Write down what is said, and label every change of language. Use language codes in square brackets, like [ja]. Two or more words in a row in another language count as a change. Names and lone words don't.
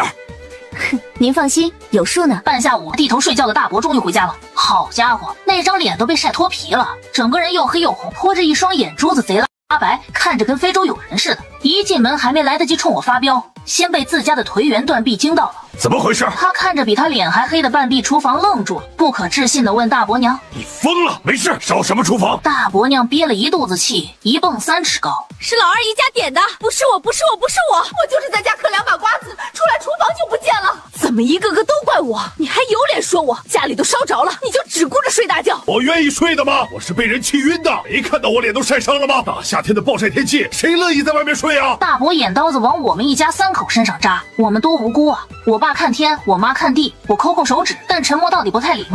[zh] 哼，您放心，有數呢。半下午，低頭睡覺的大伯終於回家了。好家伙，那張臉都被曬脫皮了，整個人又黑又紅，潑着一雙眼珠子賊拉白，看着跟非洲友人似的。一進門還沒來得及衝我發飆，先被自家的頹垣斷壁驚到了。怎麼回事？他看着比他臉還黑的半壁廚房愣住了，不可置信地問大伯娘：“ 你瘋了？沒事，燒什麼廚房？” 大伯娘憋了一肚子氣，一蹦3尺高：“ 是老二一家點的，不是我，我就是在家嗑2把瓜子，出來廚房就不見了。怎麼一個個都怪我？你還有臉說我？家裡都燒着了，你就只顧着睡大覺？我願意睡的嗎？我是被人氣暈的，沒看到我臉都曬傷了嗎？大夏天的暴曬天氣，誰樂意在外面睡啊？” 大伯眼刀子往我們一家3口身上扎，我們多無辜啊！我爸看天，我媽看地，我摳手指，但沉默到底不太禮貌。